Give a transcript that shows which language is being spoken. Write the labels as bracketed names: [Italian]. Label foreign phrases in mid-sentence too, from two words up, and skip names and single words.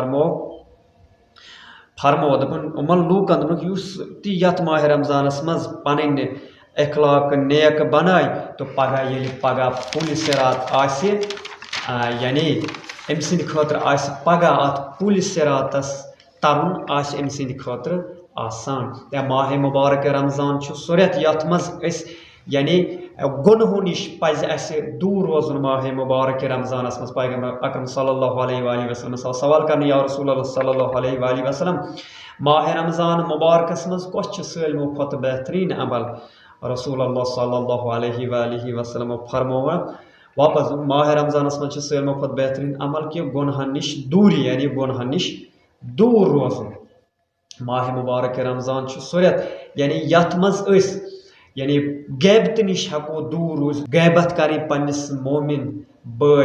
[Kashmiri] فرمو دپن یِمن لوٗکن دوٚپُکھ یُس تہِ یتھ ماہ رمضانس منٛز پنٕنۍ اخلاق نیک بناے تو پگہ ییٚلہِ پگہ پُلہِ صراط آسہِ یعنی أمۍ سٕنٛدِ خٲطرٕ آسہِ پگہ اتھ پُلہِ صراطس ترُن آسہِ أمۍ سٕنٛدِ خٲطرٕ آسان یا ماہ مبارک رمضان چھُ سُہ رٮ۪تھ یتھ منٛز أسۍ یعنی گۄنہو نِش پزِ اسہِ دوٗر روزُن ماہ مبارک رمضانس منٛز پیغمبر اکرم [Arabic] صلی اللہ علیہ وآلہ وسلم [Kashmiri] سوال کرنہٕ یا رسول اللہ [Arabic] صلی اللہ علیہ وآلہ وسلم [Kashmiri] ماہ رمضان مبارکس منٛز کۄس چھِ سٲلمو کھۄتہٕ بہتریٖن عمل رسول اللہ [Arabic] صلی اللہ علیہ وآلہ وسلم [Kashmiri] فرمووان واپس ماہ رمضانس منٛز چھِ سٲلمو کھۄتہٕ بہتریٖن عمل کہِ گۄنہن نِش دوٗری یعنی گۄنہن نِش دوٗر روزُن ماہ مبارک رمضان چھُ سُہ رٮ۪تھ یعنی یتھ منٛز أسۍ یعنی غیبتہٕ نِش ہٮ۪کو دوٗر روٗزِتھ غیبت کرٕنۍ پننِس مومِن بٲے